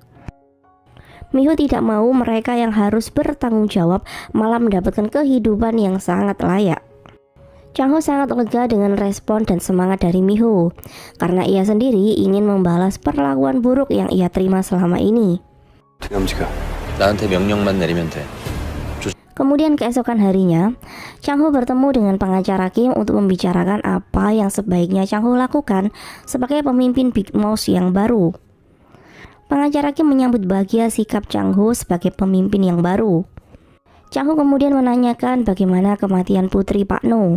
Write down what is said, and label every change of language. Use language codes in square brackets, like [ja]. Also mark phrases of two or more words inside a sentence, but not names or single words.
[id] Miho tidak mau mereka yang harus bertanggung jawab malah mendapatkan kehidupan yang sangat layak. Chang Ho sangat lega dengan respon dan semangat dari Miho, karena ia sendiri ingin membalas perlakuan buruk yang ia terima selama ini. [ko] 나한테 명령만 내리면 돼. [id] Kemudian keesokan harinya, Chang Ho bertemu dengan pengacara Kim untuk membicarakan apa yang sebaiknya Chang Ho lakukan sebagai pemimpin Big Mouse yang baru. Pengacara Kim menyambut bahagia sikap Chang Ho sebagai pemimpin yang baru. Chang Ho kemudian menanyakan bagaimana kematian putri Pak No.